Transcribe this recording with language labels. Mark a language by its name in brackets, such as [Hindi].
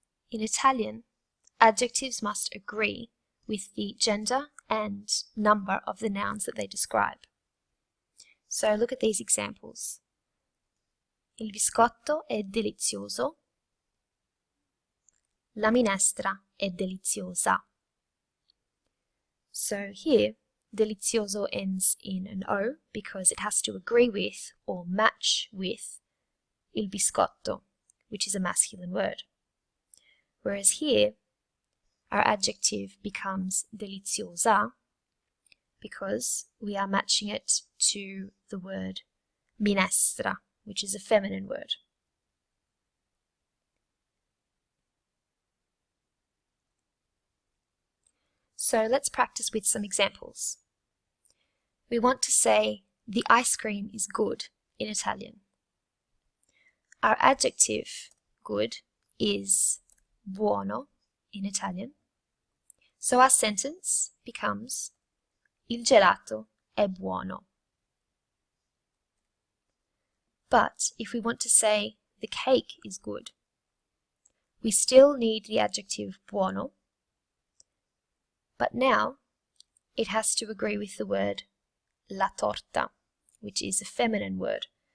[English] In Italian, adjectives must agree with the gender and number of the nouns that they describe. So look at these examples. [Italian] Il biscotto è delizioso. La minestra è deliziosa. [English] So here, delizioso ends in an O because it has to agree with or match with il biscotto, which is a masculine word. Whereas here, our adjective becomes deliziosa because we are matching it to the word minestra, which is a feminine word. So let's practice with some examples. We want to say, the ice cream is good in Italian. Our adjective, good, is buono in Italian. So our sentence becomes, [Italian] il gelato è buono. [English] But if we want to say, the cake is good, we still need the adjective buono, but now it has to agree with the word la torta, which is a feminine word.